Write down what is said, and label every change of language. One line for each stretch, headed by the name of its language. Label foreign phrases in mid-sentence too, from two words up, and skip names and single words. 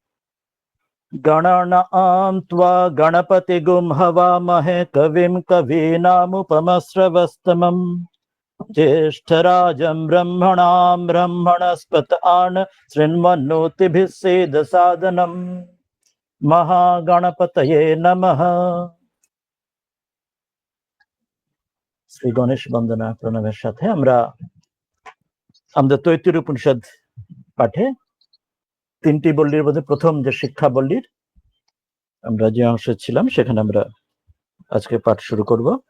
Sanskrit: गणानां त्वा गणपतिगुं हवामहे कविं कवीनामुपमश्रवस्तमम् ज्येष्ठराजं ब्रह्मणां ब्रह्मणस्पत आन शृण्वन्नोतिभिः सेदसादनम्। महागणपतये नमः।
Bangla: শ্রী গণেশ বন্দনা প্রণবের সাথে আমরা আমাদের তৈত্তির উপনিষদ পাঠে তিনটি বল্লীর মধ্যে প্রথম যে শিক্ষা বল্লীর আমরা যে অংশে ছিলাম সেখানে আমরা আজকে পাঠ শুরু করব।